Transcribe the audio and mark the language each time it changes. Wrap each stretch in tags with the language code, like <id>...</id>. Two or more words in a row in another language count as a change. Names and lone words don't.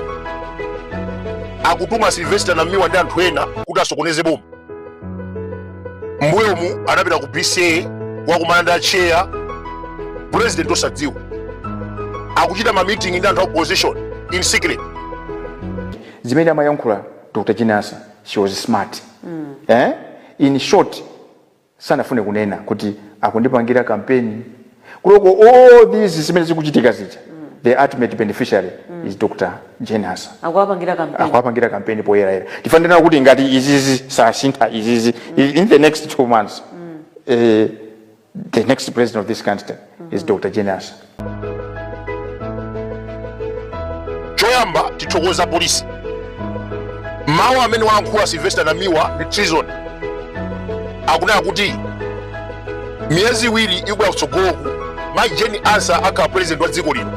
<ny>Akutuma Sylvester na miwa ndi anthu ena kuti asokoneze boma. Mbuyomu anapita ku BCA wakumana ndi chair president osadziwa. Akuchita ma meeting ndi anthu opposition</ny> <en>in secret.</en> <ny>Zimene amayankhula Dr. Jane Ansah,</ny> <en>she was smart. In short,</en> <ny>sanafune kunena kuti akundipangira campaign. Kuloko</ny> <en>all these</en> <ny>zimene zikuchitika zija,</ny> <en>the ultimate beneficiary is Dr. Jane Ansah.</en> <ny>Akwapangira campaign poyera. Tifanira kuti ngati izizi sasintha izizi</ny> <en>in the next 2 months. The next president of this country is Dr. Jane Ansah.</en> <ny>Choyamba tithokoza polisi. Mawu amene walankhula Sylvester na miwa ndi treason. Akunena kuti miyezi iwiri ikubwera kutsogoloku mai Jane Ansah akhala president wa dziko lino.</ny>